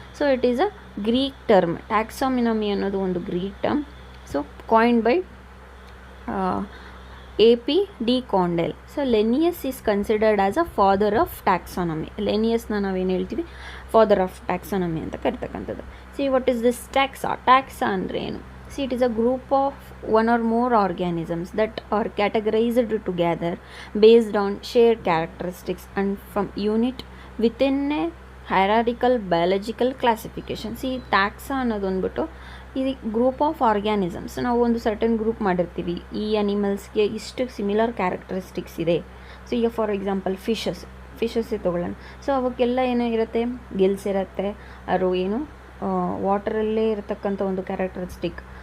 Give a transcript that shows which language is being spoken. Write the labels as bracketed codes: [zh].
[en] So it is a Greek term. [kn] Taxonomy ಅನ್ನೋದು ಒಂದು Greek term. [en] So coined by A.P. De Candolle. So Linnaeus is considered as a father of taxonomy. [kn] ಲೆನಿಯಸ್ನ ನಾವೇನು ಹೇಳ್ತೀವಿ, father of taxonomy ಅಂತ ಕರಿತಕ್ಕಂಥದ್ದು. [en] see what is this taxa [kn] ಅಂದರೆ ಏನು? [en] See it is a group of one or more organisms that are categorized together based on shared characteristics and from unit within a hierarchical biological classification. [kn] C ಟ್ಯಾಕ್ಸಾ ಅನ್ನೋದು ಅಂದ್ಬಿಟ್ಟು ಇದು group of organisms. ನಾವು ಒಂದು certain group ಮಾಡಿರ್ತೀವಿ, ಈ ಅನಿಮಲ್ಸ್ಗೆ ಇಷ್ಟು similar characteristics ಇದೆ. So ಈಗ ಫಾರ್ ಎಕ್ಸಾಂಪಲ್ ಫಿಶಸ್ಸೇ ತೊಗೊಳ್ಳೋಣ. ಸೊ ಅವಕ್ಕೆಲ್ಲ ಏನೋ ಇರುತ್ತೆ, ಗಿಲ್ಸ್ ಇರುತ್ತೆ, ಅವರು ಏನು ವಾಟರಲ್ಲೇ ಇರತಕ್ಕಂಥ ಒಂದು ಕ್ಯಾರೆಕ್ಟರಿಸ್ಟಿಕ್.